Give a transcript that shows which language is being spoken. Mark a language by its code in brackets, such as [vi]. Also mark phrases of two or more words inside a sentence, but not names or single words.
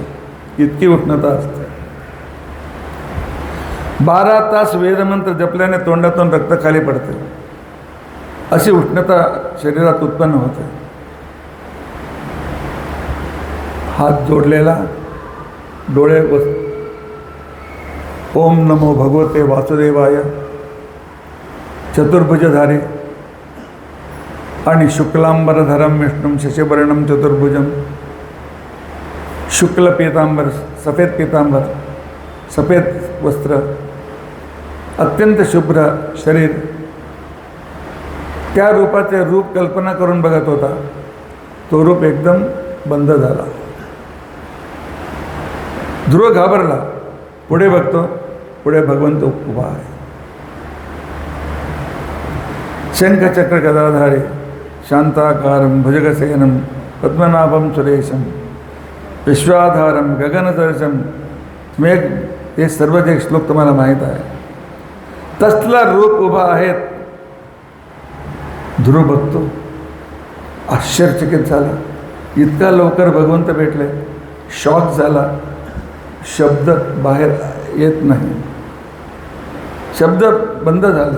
[mr] इतकी उष्णता असते. 12 तास वेदमंत्र जपल्याने तोंडातून रक्त खाली पडते. अशी उष्णता शरीरात उत्पन्न होते. हात जोडलेला, डोळे [sa] ओम नमो भगवते वासुदेवाय, चतुर्भुजधारी [mr] आणि [sa] शुक्लांबरधरम विष्णुम शशिवर्णम चतुर्भुजम, [mr] शुक्ल पीतांबर, सफेद पीतांबर, सफेद वस्त्र, अत्यंत शुभ्र शरीर, त्या रूपाचे रूप कल्पना करून बघत होता. तो रूप एकदम बंद झाला. ध्रुव घाबरला. पुढे बघतो, पुढे भगवंत उभा आहे. [sa] शंखचक्र गदाधारी, शांताकारं भुजगशयनं पद्मनाभं सुरेशं विश्वाधारं गगनसदृशं मेघ. [mr] हे सर्व जे श्लोक तुम्हाला माहीत आहे, तसला रूप उभा आहेत. ध्रुव बघतो, आश्चर्यचकित झाला. इतका लवकर भगवंत भेटले. शॉक झाला. शब्द बाहेर येत नाही, शब्द बंद झाले.